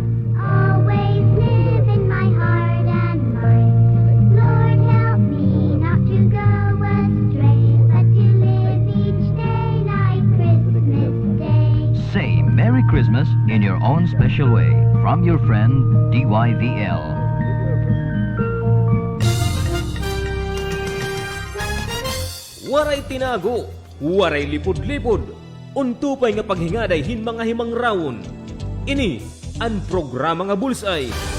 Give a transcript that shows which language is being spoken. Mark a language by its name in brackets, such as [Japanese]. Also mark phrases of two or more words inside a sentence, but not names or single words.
[English] Always live in my heart and mind. Lord, help me not to go astray, but to live each day like Christmas Day. Say Merry Christmas in your own special way. From your friend, DYVL. [Waray] Waray tinago, waray lipod-lipod. Untupay nga paghingaday hin mga himang rawon. Ini ang programa nga Bullseye.